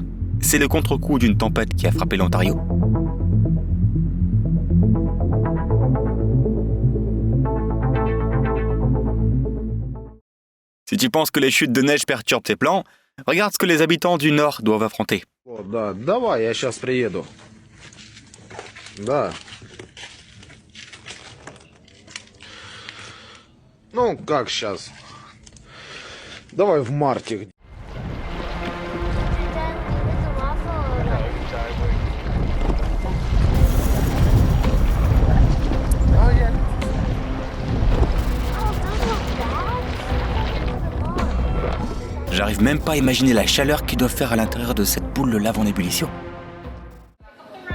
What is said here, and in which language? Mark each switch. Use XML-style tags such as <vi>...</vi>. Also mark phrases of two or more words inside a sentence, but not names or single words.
<fr>C'est le contre-coup d'une tempête qui a frappé l'Ontario. Si tu penses que les chutes de neige perturbent tes plans, regarde ce que les habitants du Nord doivent affronter.</fr> <ru>О, да, давай, я сейчас приеду. Да. Ну, как сейчас? Давай в марте.</ru> <fr>J'arrive même pas à imaginer la chaleur qu'ils doivent faire à l'intérieur de cette boule de lave en ébullition.</fr>